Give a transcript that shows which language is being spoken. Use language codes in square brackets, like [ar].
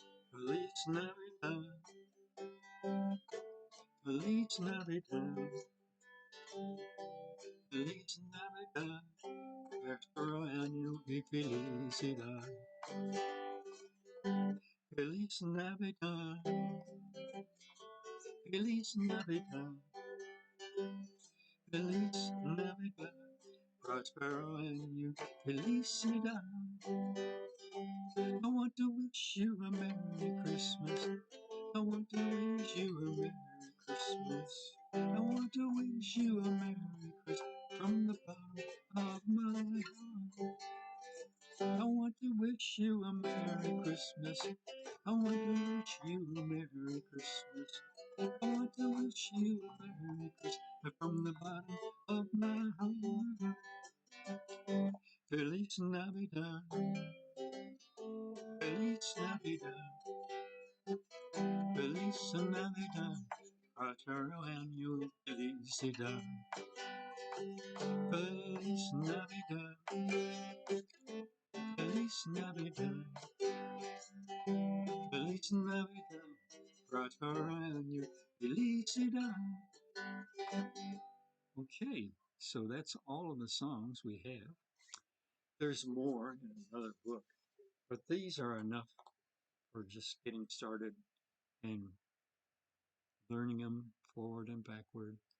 [es] Feliz Navidad, Feliz Navidad, Feliz Navidad, Espero año y felicidad. Feliz Navidad, Feliz Navidad, Feliz Navidad, Prospero año, felicidad. [en] I want to wish you a Merry Christmas. I want to wish you a Merry Christmas. I want to wish you a Merry Christmas from the bottom of my heart. I want to wish you a Merry Christmas. I want to wish you a Merry Christmas. I want to wish you a Merry Christmas from the bottom of my heart. [es] Feliz Navidad, Feliz Navidad, Feliz Navidad, Prospero año felicidad. Feliz Navidad, Feliz Navidad, Feliz Navidad, Prospero año felicidad. [en] Okay, so that's all of the songs we have. There's more in another book, but these are enough for just getting started and learning them forward and backward.